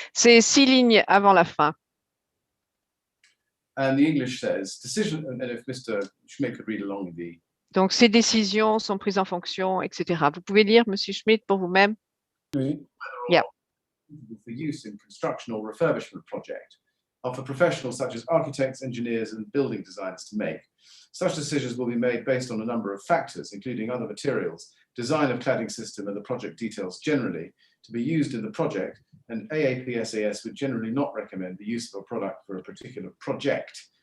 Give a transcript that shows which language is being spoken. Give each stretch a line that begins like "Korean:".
French: C'est 6 lignes avant la fin.
English: And the English says, decision, and if Mr. Schmidt could read along with the...
French: Donc, ces décisions sont prises en fonction, etc. Vous pouvez lire, Monsieur Schmidt, pour vous-même. Oui.
English: Yeah. For use in construction or refurbishment project, or for professionals such as architects, engineers, and building designers to make. Such decisions will be made based on a number of factors, including other materials, design of cladding system, and the project details generally to be used in the project, and AAP-SAS would generally not recommend the use of a product for a particular project.